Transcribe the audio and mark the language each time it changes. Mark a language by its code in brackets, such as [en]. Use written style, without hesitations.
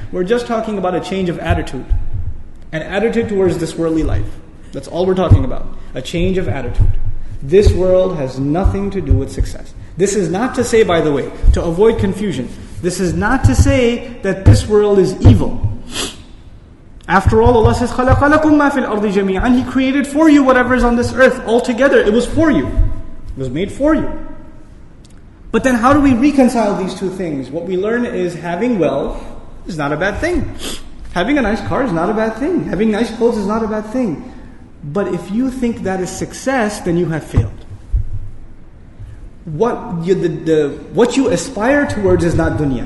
[en] We're just talking about a change of attitude. An attitude towards this worldly life. That's all we're talking about. A change of attitude. This world has nothing to do with success. This is not to say, by the way, to avoid confusion, this is not to say that this world is evil. After all, Allah says, [ar] خَلَقَ لَكُم مَا فِي الْأَرْضِ جَمِيعًا. [en] He created for you whatever is on this earth altogether. It was for you. It was made for you. But then how do we reconcile these two things? What we learn is having wealth is not a bad thing. Having a nice car is not a bad thing. Having nice clothes is not a bad thing. But if you think that is success, then you have failed. What you aspire towards is not dunya.